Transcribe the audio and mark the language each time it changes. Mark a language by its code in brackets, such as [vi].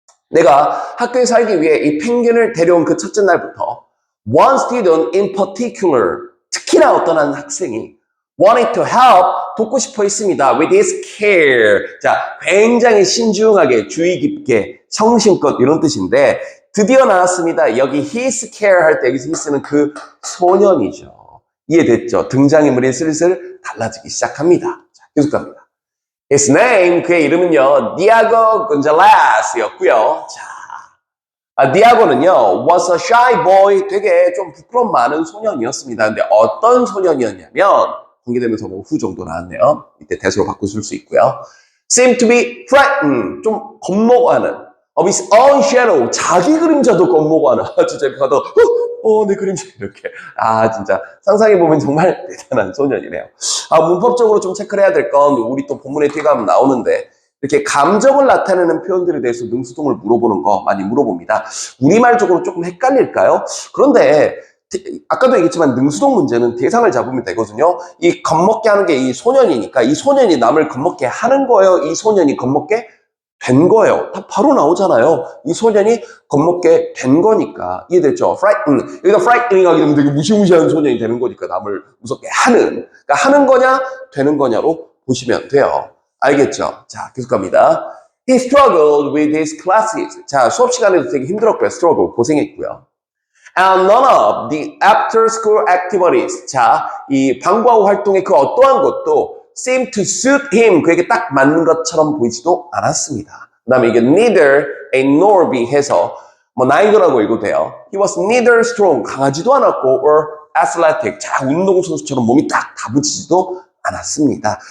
[ko] 내가 학교에 살기 위해 이 펭귄을 데려온 그 첫째 날부터 [en] one student in particular, [ko] 특히나 어떤 한 학생이 [en] wanted to help, [ko] 돕고 싶어 했습니다. [en] with his care. [ko] 자, 굉장히 신중하게, 주의 깊게, 성심껏 이런 뜻인데 드디어 나왔습니다. 여기 his care 할 때 여기서 his는 그 소년이죠. 이해됐죠? 등장인물이 슬슬 달라지기 시작합니다. 자, 계속 갑니다. [en] His name, [ko] 그의 이름은요, Diego Gonzalez였고요. 자, 디아고는요, [en] was a shy boy, [ko] 되게 좀 부끄럼 많은 소년이었습니다. 근데 어떤 소년이었냐면, 관계되면서 뭐 후 정도 나왔네요. 이때 대수로 바꾸실 수 있고요. [en] seemed to be frightened, [ko] 좀 겁먹어하는, [en] of his own shadow, [ko] 자기 그림자도 겁먹어하는, 진짜 이렇게 가도, 내 그림자, 이렇게. 진짜, 상상해보면 정말 대단한 소년이네요. 문법적으로 좀 체크를 해야 될 건, 우리 또 본문에 뒤에 가면 나오는데, 이렇게 감정을 나타내는 표현들에 대해서 능수동을 물어보는 거 많이 물어봅니다. 우리말적으로 조금 헷갈릴까요? 그런데 아까도 얘기했지만 능수동 문제는 대상을 잡으면 되거든요. 이 겁먹게 하는 게 이 소년이니까 이 소년이 남을 겁먹게 하는 거예요. 이 소년이 겁먹게 된 거예요. 다 바로 나오잖아요. 이 소년이 겁먹게 된 거니까. 이해됐죠? frighten. 여기다 frightening 하게 되면 되게 무시무시한 소년이 되는 거니까 남을 무섭게 하는. 그러니까 하는 거냐 되는 거냐로 보시면 돼요. 알겠죠? 자, 계속 갑니다. [en] He struggled with his classes. [ko] 자, 수업 시간에도 되게 힘들었고요. struggle, 고생했고요. [en] And none of the after school activities. [ko] 자, 이 방과 후 활동의 그 어떠한 것도 [en] seemed to suit him. [ko] 그에게 딱 맞는 것처럼 보이지도 않았습니다. 그 다음에 이게 [en] neither A nor B [ko] 해서 뭐 neither라고 읽어도 돼요. [en] He was neither strong. [ko] 강하지도 않았고 [en] or athletic. [ko] 자, 운동선수처럼 몸이 딱 다부지지도 않았습니다.